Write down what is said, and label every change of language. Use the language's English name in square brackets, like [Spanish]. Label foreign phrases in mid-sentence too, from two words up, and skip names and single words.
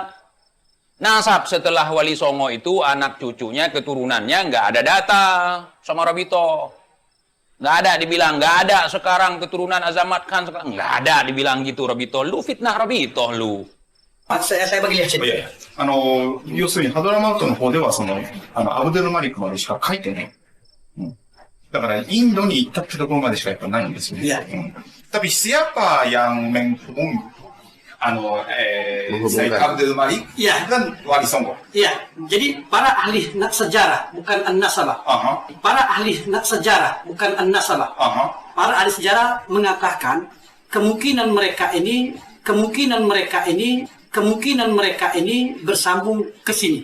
[Indonesian] Nasab setelah Wali Songo itu anak cucunya, keturunannya nggak ada data sama Robito. Nggak ada dibilang, nggak ada sekarang keturunan Azamat Khan sekarang. Nggak ada dibilang gitu Robito. Lu fitnah Robito lu. Saya bagi lihat sini. [Japanese] 要するにハドラマウトの方ではアブドゥルマリックまでしか書いてない。だからインドに行ったってところまでしかやっぱないんですよね。 [Indonesian] Tapi siapa yang menghubungi Said Abdul Malik dan Wali Songo? Iya, jadi para ahli sejarah bukan an-nasabah. Para ahli sejarah bukan an-nasabah. Para ahli sejarah mengatakan kemungkinan mereka ini bersambung ke sini.